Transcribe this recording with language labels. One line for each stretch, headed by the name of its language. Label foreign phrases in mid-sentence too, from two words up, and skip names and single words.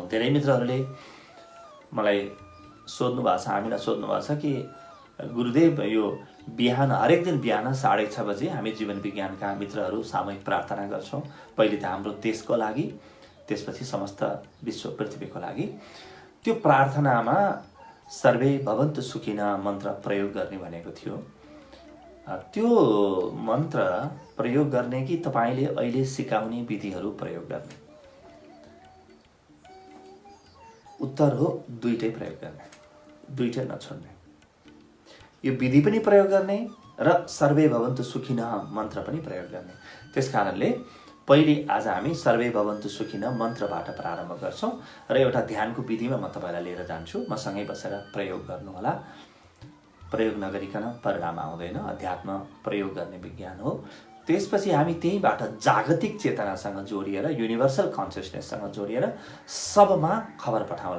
Nepali: धेरै मित्रहरूले मलाई सोध्नु भएको छ, हामीलाई सोध्नु भएको छ कि गुरुदेव यो बिहान हरेक दिन बिहान 6:30 बजे हामी जीवन विज्ञानका मित्रहरू सामूहिक प्रार्थना गर्छौँ। पहिले त हाम्रो देशको लागि, त्यसपछि समस्त विश्व पृथ्वीको लागि। त्यो प्रार्थनामा
Sanskrit: सर्वे भवन्तु सुखिनः
Nepali: मन्त्र प्रयोग गर्ने भनेको थियो। त्यो मन्त्र प्रयोग गर्ने कि तपाईँले अहिले सिकाउने विधिहरू प्रयोग गर्ने? उत्तर हो दुईटै प्रयोग गर्ने, दुईटै नछोड्ने। यो विधि पनि प्रयोग गर्ने र
Sanskrit: सर्वे भवन्तु सुखिनः
Nepali: मन्त्र पनि प्रयोग गर्ने। त्यसकारणले पहिले आज हामी
Sanskrit: सर्वे भवन्तु सुखिनः
Nepali: मन्त्रबाट प्रारम्भ गर्छौँ र एउटा ध्यानको विधिमा म तपाईँलाई लिएर जान्छु। म सँगै बसेर प्रयोग गर्नुहोला। प्रयोग नगरिकन परिणाम आउँदैन। अध्यात्म प्रयोग गर्ने विज्ञान हो। त्यसपछि हामी त्यहीबाट जागतिक चेतनासँग जोडिएर,
English: universal consciousness
Nepali: जोडिएर सबमा खबर पठाउँला।